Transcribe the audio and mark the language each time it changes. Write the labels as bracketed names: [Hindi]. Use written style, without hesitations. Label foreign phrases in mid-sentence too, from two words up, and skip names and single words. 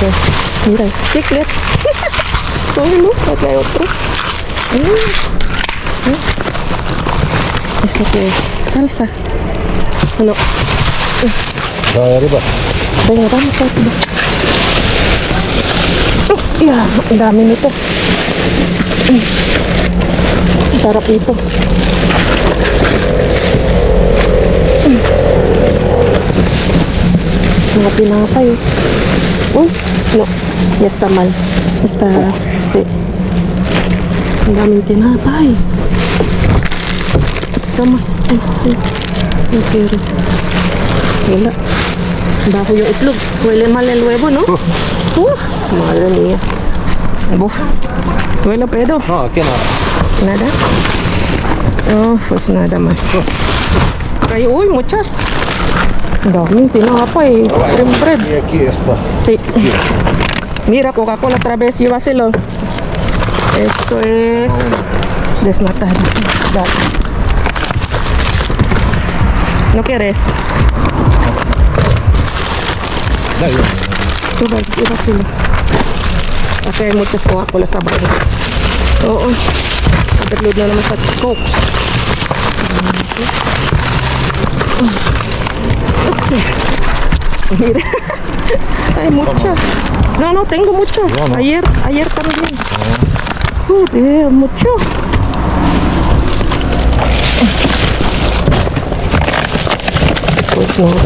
[Spanish] Mira, chicle. Cógelo, acá hay otro. ¿Eso qué es? Salsa. No. arriba. Venga, vamos a ver. Ya, [Filipino] ang dami nito. Sarap ito. Mga pinapay. Uy, [Spanish] no. Ya está mal. Está, sí. [Filipino] Ang daming tinapay. Tama. Okay. Wala. Baho yung itlog. [Spanish] Huele mal el huevo, ¿no? Madre mía. Buf. ¿Huele pedo? No, aquí nada. ¿Nada? Oh, pues nada más. Ay, uy, muchas. [Filipino] Daming tinapay. [English] Cream bread. [Spanish] Y aquí está. Sí. Mira, Coca-Cola otra vez, llévaselo. Esto es desnatada. Dale. ¿No quieres? Llévaselo. Aquí hay muchas Coca-Cola [Filipino] sa bahay. Oo. Overload na naman sa Coke. [Spanish] Mira. Hay mucho. No, tengo mucho. Ayer también. Joder, mucho. Pues nada.